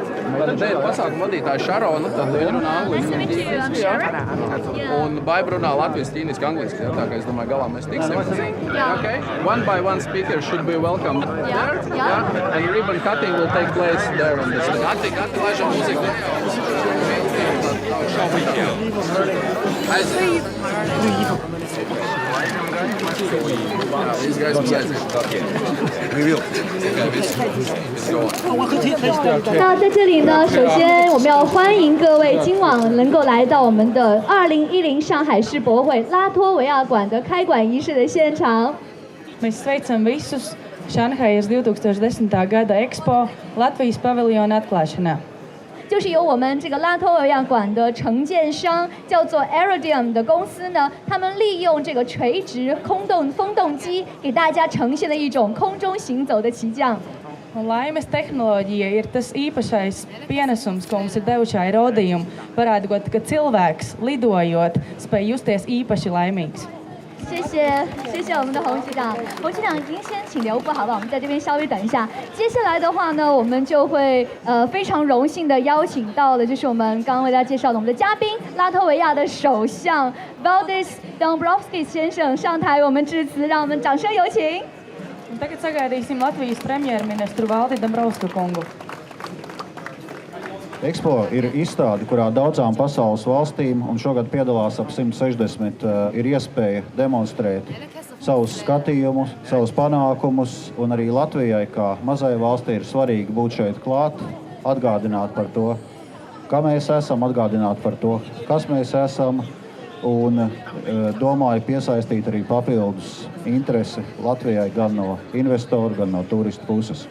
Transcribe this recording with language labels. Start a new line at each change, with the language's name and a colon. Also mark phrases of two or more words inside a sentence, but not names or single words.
Latvian: Tad dēļ pasākuma vadītāja Šarona, tad viņa runā angliski. Un Baiba runā latviešu, ķīniski, angliski. Tā kā es domāju, galā mēs tiksim.
English: Okay. One by one speaker should be welcomed there. Yeah. And ribbon cutting will take place there on the stage.
Latvian: Gati, laižam mūziku.
English: These guys will
Chinese: 那在这里呢，首先我们要欢迎各位今晚能够来到我们的2010上海世博会拉脱维亚馆的开馆仪式的现场。
Latvian: Mēs sveicam visus Šanhajas 2010. gada Expo Latvijas paviljona atklāšanā.
Chinese: 就是由我们这个拉脱维亚馆的承建商叫做 Aerodium 的公司呢，他们利用这个垂直风动机，给大家呈现了一种空中行走的起降。
Latvian: Un laimes tehnoloģija ir tas īpašais pienesums, ko mums ir devuši aerodījumi, parādot, ka cilvēks, lidojot, spēj justies īpaši laimīgs.
Chinese: 谢谢我们的洪局长。洪局长，您先请留步，好不好？我们在这边稍微等一下。接下来的话呢，我们就会非常荣幸的邀请到的，就是我们刚刚为大家介绍的我们的嘉宾，拉脱维亚的首相 Valdis Dombrovskis 先生上台，我们致辞，让我们掌声有请。
Latvian: Tagad sagaidīsim Latvijas premjerministru Valdi Dombrovska kungu. Expo ir izstāde, kurā daudzām pasaules valstīm, un šogad piedalās ap 160, ir iespēja demonstrēt savus skatījumus, savus panākumus, un arī Latvijai, kā mazai valstī, ir svarīgi būt šeit klāt, atgādināt par to, kā mēs esam, atgādināt par to, kas mēs esam, un domāju piesaistīt arī papildus interesi Latvijai gan no investoru, gan no turistu puses.